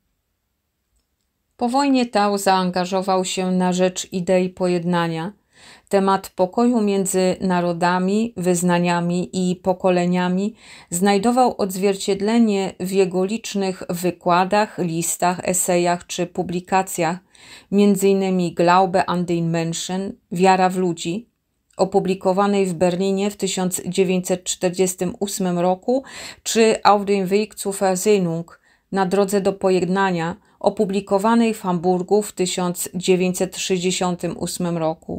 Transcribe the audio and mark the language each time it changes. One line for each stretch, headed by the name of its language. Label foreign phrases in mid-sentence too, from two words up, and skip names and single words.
Polish: Po wojnie Tao zaangażował się na rzecz idei pojednania. Temat pokoju między narodami, wyznaniami i pokoleniami znajdował odzwierciedlenie w jego licznych wykładach, listach, esejach czy publikacjach, m.in. Glaube an den Menschen, Wiara w ludzi, opublikowanej w Berlinie w 1948 roku, czy Auf dem Weg zur Versöhnung, na drodze do pojednania, opublikowanej w Hamburgu w 1968 roku.